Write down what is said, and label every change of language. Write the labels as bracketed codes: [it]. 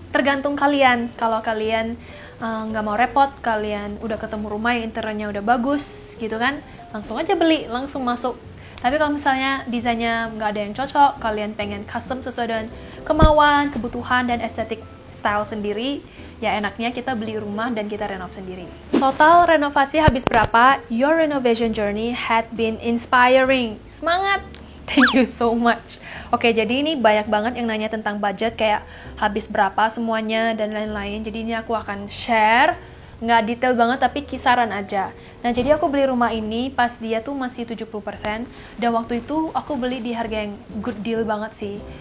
[id] Tergantung kalian. Kalau kalian nggak mau repot, kalian udah ketemu rumah yang interiornya udah bagus gitu kan, langsung aja beli, langsung masuk. Tapi kalau misalnya desainnya nggak ada yang cocok, kalian pengen custom sesuai dengan kemauan, kebutuhan, dan estetik style sendiri, ya enaknya kita beli rumah dan kita renov sendiri. Total renovasi habis berapa? [en] Your renovation journey had been inspiring. Semangat! Thank you so much. [id] Oke, jadi ini banyak banget yang nanya tentang budget, kayak habis berapa semuanya dan lain-lain. Jadi ini aku akan share, nggak detail banget tapi kisaran aja. Nah, jadi aku beli rumah ini pas dia tuh masih 70%, dan waktu itu aku beli di harga yang good deal banget sih.